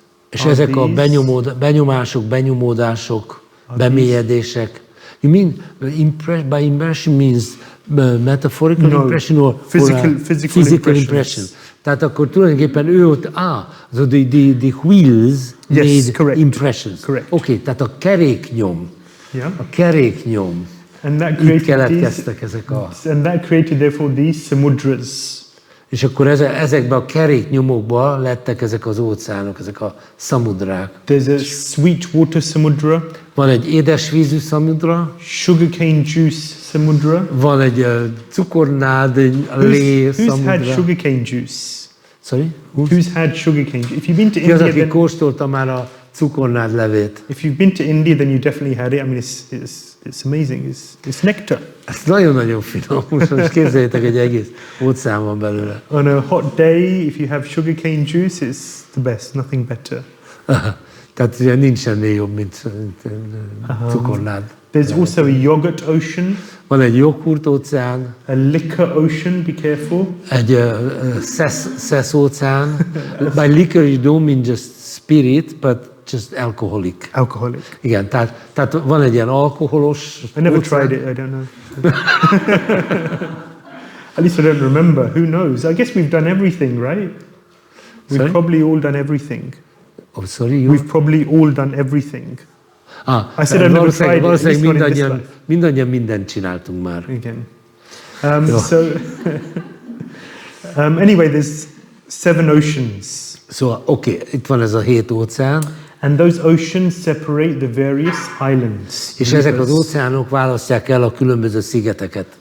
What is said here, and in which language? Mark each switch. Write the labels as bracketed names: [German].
[Hungarian] És ezek a benyomások, benyomódások, bemélyedések. [English] You mean by impression means metaphorical impression or physical impression? [Hungarian] Tehát akkor tulajdonképpen ő ott, [English] so the wheels made impressions. [Hungarian] Oké, tehát a keréknyom. A keréknyom. Itt keletkeztek ezek a... [English] And that created therefore these samudras. [Hungarian] És akkor ezekben a keréknyomokban lettek ezek az óceánok, ezek a szamudrák. [English] There's a sweet water samudra. [Hungarian] Van egy édesvízű szamudra. [English] Sugarcane juice samudra. [Hungarian] Van egy cukornád, lé szamudra. [English] Who's had sugarcane juice? Sorry? Who's had sugarcane juice? If you've been to India, India, [Hungarian] aki kóstolta már a cukornád levét. [English] If you've been to India, then you definitely had it. I mean, it's amazing. It's nectar. [Hungarian] Ez nagyon-nagyon finom. Most képzeljétek, egy egész óceán van belőle. [English] On a hot day, if you have sugarcane juice, it's the best. Nothing better. [Hungarian] Tehát ugye nincs semmi jobb, mint cukornád. [English] There's also a yogurt ocean. [Hungarian] Van egy joghurt óceán. [English] A liquor ocean, be careful. [Hungarian] Egy szesz óceán. [English] By liquor you don't mean just spirit, but just alcoholic. Alcoholic. [Hungarian] Igen, tehát van egy ilyen alkoholos [English] I never [Hungarian] óceán. [English] tried it, I don't know. At least I don't remember. Who knows? I guess we've done everything, right? We've probably all done everything. Oh, sorry, We've probably all done everything. I said I never tried it. [Hungarian] Valószínűleg mindannyian mindent csináltunk már. [English] Again. Anyway, there's 7 oceans. [Hungarian] Szóval, oké, itt van ez a 7 óceán. [English] And those oceans separate the various islands. [Hungarian] És ezek az óceánok választják el a különböző szigeteket.